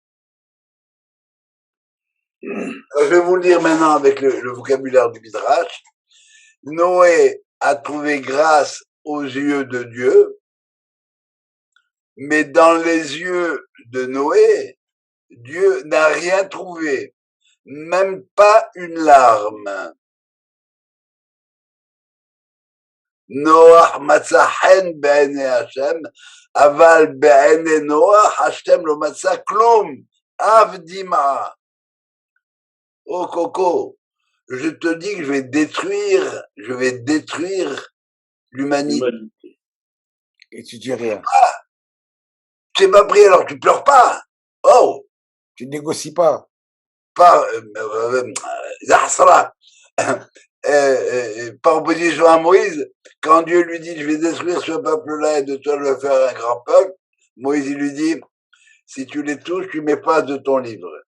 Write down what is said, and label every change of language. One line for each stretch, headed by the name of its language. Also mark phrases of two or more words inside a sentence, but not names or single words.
French: Je vais vous le dire maintenant avec le vocabulaire du Midrash. Noé a trouvé grâce aux yeux de Dieu, mais dans les yeux de Noé, Dieu n'a rien trouvé, même pas une larme.
Hebrew: נח מצא חן בעיני השם אבל בעיני נח השם לא מצא כלום אף דמעה.
French: Oh Coco, je te dis que je vais détruire l'humanité. Et tu dis rien. Ah, tu m'as pris alors tu pleures pas. Oh, tu négocies pas. Par par opposition à Moïse, quand Dieu lui dit je vais détruire ce peuple-là et de toi je vais faire un grand peuple, Moïse il lui dit si tu les touches, tu m'effaces de ton livre.